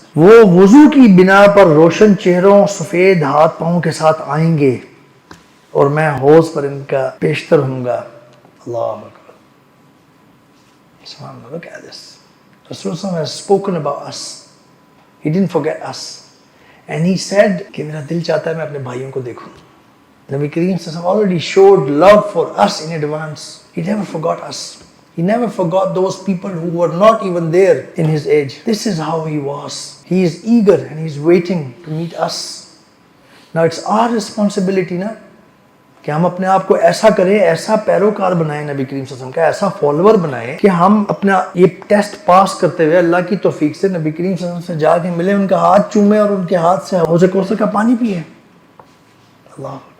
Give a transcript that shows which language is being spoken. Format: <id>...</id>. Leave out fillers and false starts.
<ur>وہ وضو کی بنا پر روشن چہروں سفید ہاتھ پاؤں کے ساتھ آئیں گے اور میں حوض پر ان کا پیشتر ہوں گا.</ur> <en>اللہ اکبر. سبحان اللہ. Look at this. Rasulullah has spoken about us. He didn't forget us. And he said</en> <ur>کہ میرا دل چاہتا ہے میں اپنے بھائیوں کو دیکھوں.</ur> <en>نبی کریم صلی اللہ علیہ وسلم already showed love for us in advance. He never forgot us. He never forgot those people who were not even there in his age. This is how he was. He is eager and he is waiting to meet us. Now it's our responsibility</en> <ur>نا کہ ہم اپنے آپ کو ایسا کریں, ایسا پیروکار بنائیں نبی کریم صلی اللہ علیہ وسلم کا, ایسا فالوور بنائیں کہ ہم اپنا یہ ٹیسٹ پاس کرتے ہوئے اللہ کی توفیق سے نبی کریم صلی اللہ علیہ وسلم سے جا کے ملیں, ان کا ہاتھ چومیں اور ان کے ہاتھ سے حوض کوثر کا پانی پیئیں. اللہ.</ur>